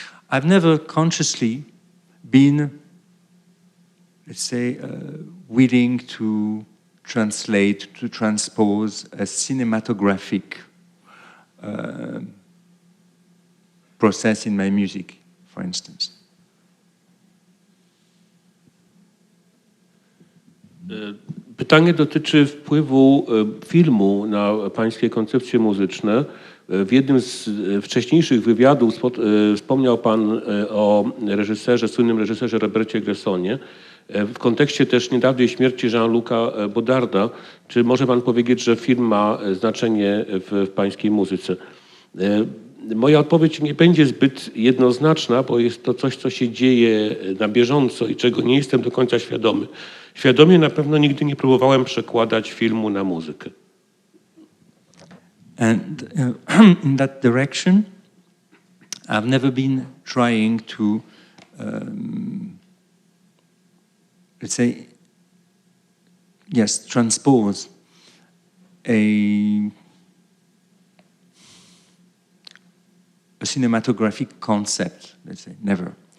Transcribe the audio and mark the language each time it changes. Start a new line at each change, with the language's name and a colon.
English: I've never consciously been, let's say, willing to translate, to transpose a cinematographic process in my music, for instance.
Polish: Pytanie dotyczy wpływu filmu na pańskie koncepcje muzyczne. W jednym z wcześniejszych wywiadów wspomniał pan o słynnym reżyserze Robercie Bressonie. W kontekście też niedawnej śmierci Jean-Luca Bodarda, czy może pan powiedzieć, że film ma znaczenie w pańskiej muzyce? Moja odpowiedź nie będzie zbyt jednoznaczna, bo jest to coś, co się dzieje na bieżąco i czego nie jestem do końca świadomy. Świadomie na pewno nigdy nie próbowałem przekładać filmu na muzykę.
English: And in that direction, I've never been trying to, let's say, yes, transpose a cinematographic concept, let's say, never.